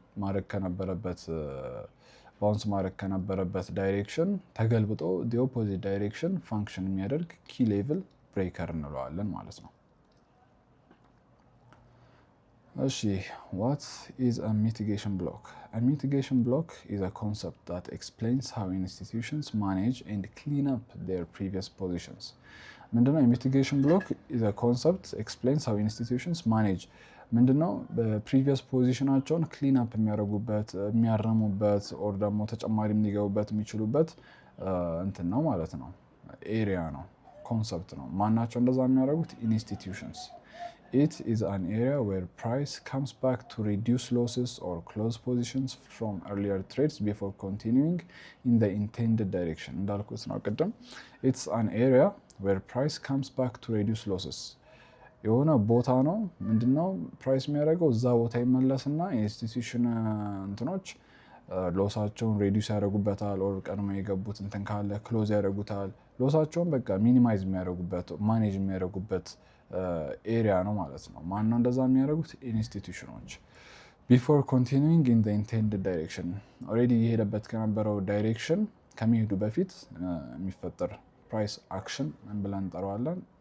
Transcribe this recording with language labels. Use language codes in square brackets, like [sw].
[am] ማድረግ ከነበረበት ባውንስ ማድረግ ከነበረበት ዳይሬክሽን ተገልብጦ [en] the opposite direction [am] ፋንክሽን የሚያደርግ ኪ ሌቭል ብሬከር እንለዋለን ማለት ነው። እሺ [en] what is a mitigation block? A mitigation block is a concept that explains how institutions manage and clean up their previous positions. [am] ምንድነው የሚቲጌሽን ብሎክ [en] is a concept explains how institutions manage [am] ምንድነው በፕሪቪየስ ፖዚሽናቸውን ክሊን አፕ የሚያደርጉበት የሚያረሙበት ኦር ደግሞ ተጨማሪ የሚገቡበት የሚችሉበት እንትን ነው ማለት ነው። ኤሪያ ነው፣ ኮንሰፕት ነው። ማናቸው እንደዛ የሚያደርጉት? [en] ኢንስቲትዩሽንስ። It is an area where price comes back to reduce losses or close positions from earlier trades before continuing in the intended direction. [am] እንዳልኩት ነው ቅድም [en] it's an area where price comes back to reduce losses [am] የሆነ ቦታ ነው። ምንድነው ፕራይስ የሚያደርገው? እዛ ቦታ ይመለስና ኢንስቲትዩሽን እንትኖች ሎሳቸውን ሬዲዩስ ያደርጉበታል ኦር ቀድሞ የገቡት እንትን ካለ ክሎዝ ያደርጉታል። ሎሳቸውን በቃ ሚኒማይዝ የሚያደርጉበት ማኔጅ የሚያደርጉበት ኤሪያ ነው ማለት ነው። ማነው እንደዛ የሚያደርጉት? ኢንስቲትዩሽኖች። [en] ቢፎር ኮንቲኒዊንግ ኢን ዘ ኢንቴንድድ ዳይሬክሽን [am] ኦልሬዲ የሄደበት ከነበረው ዳይሬክሽን ከመሄዱ በፊት የሚፈጠር ፕራይስ አክሽን ምን ብለን እንጠራዋለን?